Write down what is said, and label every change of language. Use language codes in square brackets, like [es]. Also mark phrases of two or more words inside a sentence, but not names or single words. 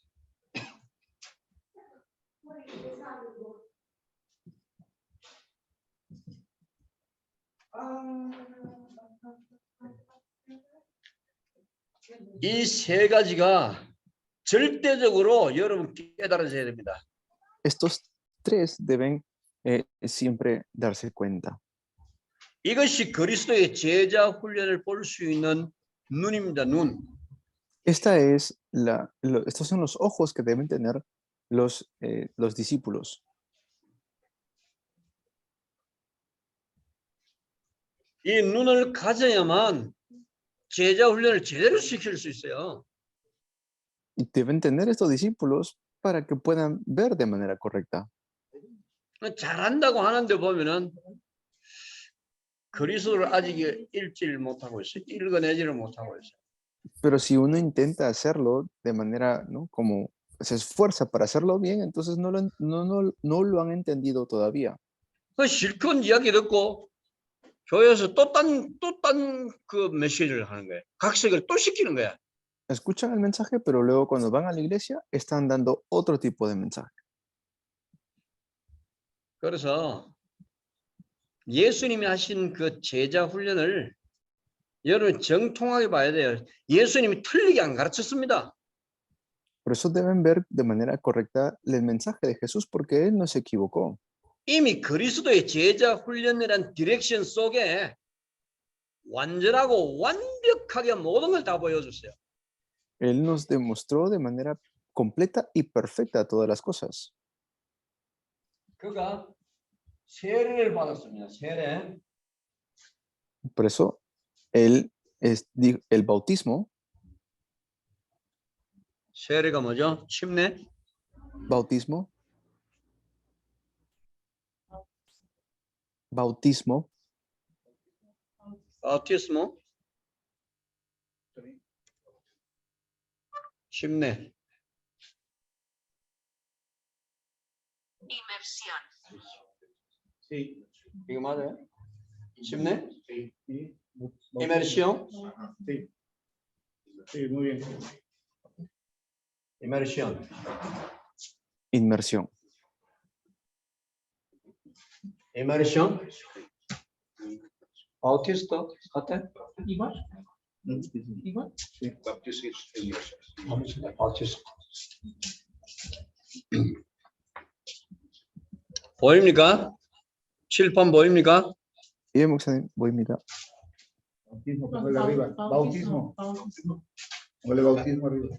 [ko] 이 세 가지가 절대적으로 여러분 깨달아져야 됩니다. [es] Estos tres deben siempre darse cuenta. [ko] 이것이 그리스도의 제자 훈련을 볼 수 있는 눈입니다. 눈. [es] Estos son los ojos que deben tener los discípulos. [ko] 이 눈을 가져야만 제자 훈련을 제대로 시킬 수 있어요. [es] Y deben tener estos discípulos para que puedan ver de manera correcta. [ko] 잘한다고 하는데 보면은 그리스도를 아직 읽지를 못하고 있어요. 읽어내지를 못하고 있어요. [es] Pero si uno intenta hacerlo de manera, ¿no? Como se esfuerza para hacerlo bien, entonces no lo han entendido todavía. [ko] 그 실컷 이야기 듣고 교회에서 또 딴 그 메시지를 하는 거예요. 각색을 또 시키는 거야. [es] Escuchan el mensaje, pero luego cuando van a la iglesia están dando otro tipo de mensaje. [ko] 그래서 예수님이 하신 그 제자 훈련을 여러분 정통하게 봐야 돼요. 예수님이 틀리게 안 가르쳤습니다. [es] Por eso deben ver de manera correcta el mensaje de Jesús, porque Él no se equivocó. [ko] 이미 그리스도의 제자 훈련이란 디렉션 속에 완전하고 완벽하게 모든 걸 다 보여줬어요. [es] Él nos demostró de manera completa y perfecta todas las cosas. [ko] 그가 세례를 받았습니다. 세례. [es] Por eso, el bautismo, [ko] 세례가 뭐죠? 침례. [es] bautismo, bautismo, [ko] 바티스모. 침례. [es] Sí, [ko] 이거 맞아요? 침례? [es] sí, sí. Inmersión. Sí. Sí, muy bien. Inmersión. inmersión. Inmersión. [ko] 바uti스트 같아? [es] Igual. Igual. Sí. [ko] 바uti스트. 보입니까? 칠판 보입니까? 예, 목사님, 보입니다. [es] Bautismo, póngale arriba. Bautismo. Póngale bautismo arriba.